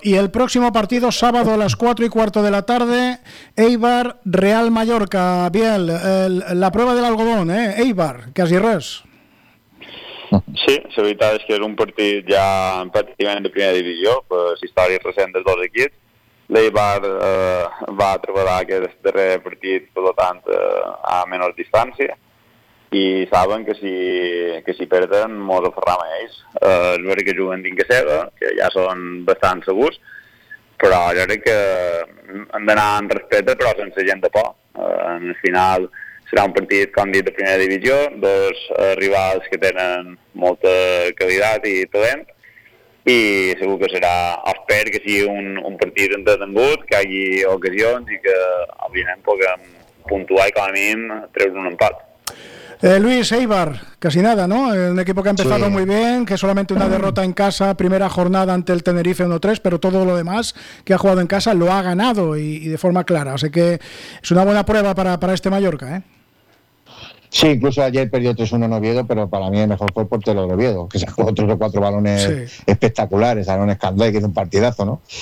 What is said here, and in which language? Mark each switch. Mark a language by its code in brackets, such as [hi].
[es] Y el próximo partido, sábado a las 4 y cuarto de la tarde, Eibar Real Mallorca. Biel, la prueba del algodón, ¿eh? [ca] Eibar, casi res. [es] Sí, seguridad es que es un partido ya prácticamente de primera división, pues está ahí recién del 2 de kit. [ca] L'Eibar va a trobar aquest darrer partit, per tant, a menor distància, i saben que si perden, mos aferram a ells. És veritat que juguen dins seva, que ja són bastant segurs, però jo crec que han d'anar amb respecte, però sense gent de por. En el final serà un partit, com dit, de primera divisió, dos rivals que tenen molta qualitat i talent, i segur que serà, espero que sigui un partit entretengut, que hi hagi ocasions i que òbviament puguem puntuar i com a mínim treure un empat. [es] Luis, Eibar, casi nada, ¿no? Un equipo que ha empezado sí. Muy bien, que solamente una derrota en casa, primera jornada ante el Tenerife 1-3, pero todo lo demás que ha jugado en casa lo ha ganado y de forma clara. Así que es una buena prueba para este Mallorca, ¿eh? Sí, incluso ayer perdió 3-1 en Oviedo, pero para mí el mejor fue el portero de Oviedo, que sacó 3 o 4 balones sí. Espectaculares, Aaron Escandoy, que hizo un partidazo, ¿no?